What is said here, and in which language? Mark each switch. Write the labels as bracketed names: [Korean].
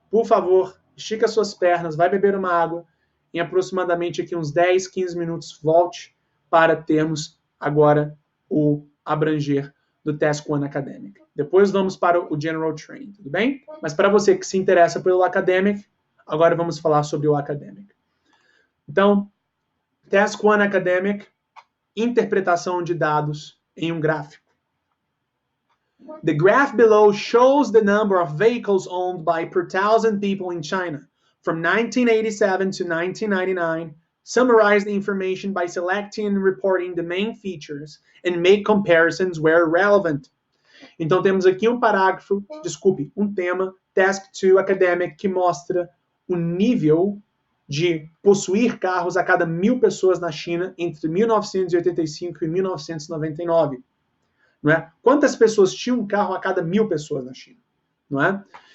[Portuguese] Por favor, estica suas pernas, vai beber uma água. Em aproximadamente aqui uns 10, 15 minutos, volte para termos agora o abranger do Task 1 Academic. Depois vamos para o General Training, tudo bem? Mas para você que se interessa pelo Academic, agora vamos falar sobre o Academic. Então, Task 1 Academic, interpretação de dados em um gráfico. [English] The graph below shows the number of vehicles owned by per thousand people in China from 1987 to 1999. Summarize the information by selecting and reporting the main features and make comparisons where relevant. [Portuguese] Então temos aqui um parágrafo, um tema, Task 2 Academic, que mostra o nível de possuir carros a cada 1.000 pessoas na China entre 1985 e 1999. Não é? Quantas pessoas tinham um carro a cada 1.000 pessoas na China? Não é?